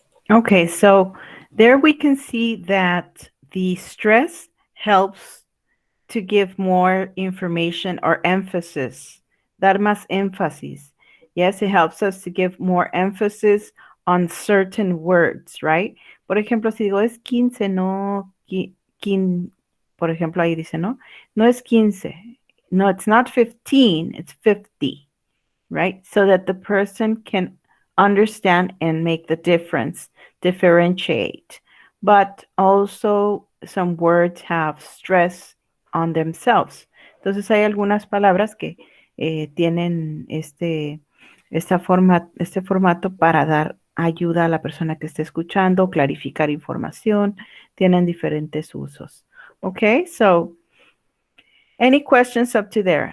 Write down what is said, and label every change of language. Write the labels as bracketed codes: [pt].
[en] Okay, so there we can see that the stress helps to give more information or emphasis, [es] dar más énfasis. [en] Yes, it helps us to give more emphasis on certain words, right? [es] Por ejemplo, si digo es 15, no, por ejemplo, ahí dice, ¿no? No es 15. [en] No, it's not 15, it's 50, right? So that the person can understand and make the difference, differentiate. But also some words have stress on themselves. [es] Entonces hay algunas palabras que tienen este formato para dar ayuda a la persona que esté escuchando, clarificar información, tienen diferentes usos. [en] Okay, so any questions up to there?